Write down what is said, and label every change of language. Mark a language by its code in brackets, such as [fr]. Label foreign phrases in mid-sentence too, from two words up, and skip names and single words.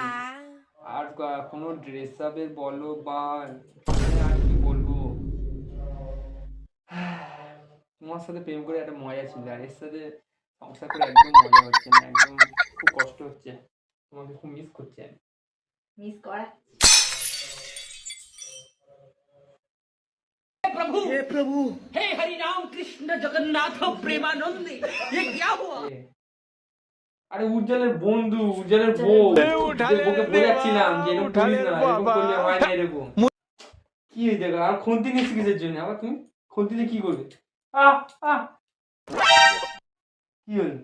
[bn] আর কোনো ড্রেস আপের বলো বা মানে আর কি বলবো। তোমার সাথে প্রেম করে একটা মজা ছিল, আর এর সাথে সংসার করে একদম মজা হচ্ছে না, একদম খুব কষ্ট হচ্ছে। তোমাকে খুব মিস করছি আমি। মিস করা। [hi] प्रभु हे प्रभु हे हरि राम कृष्ण जगन्नाथ प्रेमानंद ये क्या हुआ। [bn] এ, আরে উজ্জ্বলের বন্ধু, উজ্জ্বলের বউ, [hi] उठा [bn] যে [hi] ले [bn] বউকে [hi] रे [bn] বোঝাচ্ছিলাম যে [hi] देवा, [bn] এরকম [hi] उठा [bn] করিস [hi] ले [bn] না, [hi] रे [bn] এরকম [hi] बाबा। [bn] করলে হয় না এরকম। কি হয়েছে গো? আর খুন্তি নিচ্ছি কিসের জন্য আবার তুমি? খুন্তি দিয়ে কি করবে? আহ আহ কি হলো?